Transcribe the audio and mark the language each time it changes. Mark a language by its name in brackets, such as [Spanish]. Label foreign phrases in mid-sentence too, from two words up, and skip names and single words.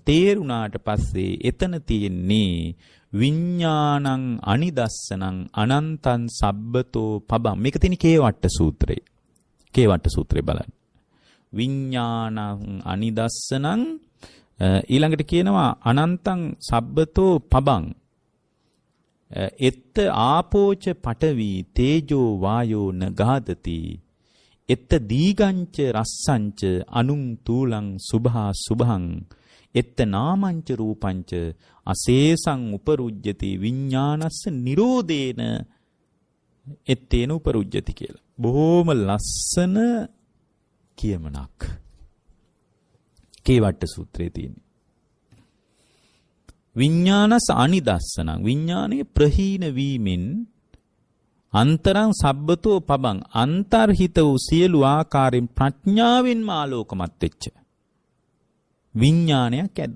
[Sinhala] තේරුණාට පස්සේ එතන තියෙන්නේ [Pali] විඥානං අනිදස්සනං අනන්තං සබ්බතෝ පබං. [Sinhala] මේක තියෙන කේවට්ට සූත්‍රයේ. කේවට්ට සූත්‍රය බලන්න. [Pali] විඥානං අනිදස්සනං [Sinhala] ඊළඟට කියනවා [Pali] අනන්තං සබ්බතෝ පබං. එත්ත ආපෝච පඨවි තේජෝ වායෝ නගාදති. එත්ත දීගංච රස්සංච අනුං තූලං සුභා සුභං. එත්ත නාමංච රූපංච අසේසං උපරුජ්ජති විඥානස්ස නිරෝධේන එත්තේන උපරුජ්ජති කියලා. [Sinhala] බොහොම ලස්සන කියමනක්. කේවට්ට සූත්‍රයේ තියෙන්නේ. [Pali] විඥානස් අනිදස්සනං [Sinhala] විඥානයේ ප්‍රහීන වීමෙන් [Pali] අන්තරං සබ්බතෝ පබං [Sinhala] අන්තර්හිත වූ සියලු ආකාරයෙන් ප්‍රඥාවෙන්ම ආලෝකමත් වෙච්ච විඥානයක් ඇද්ද?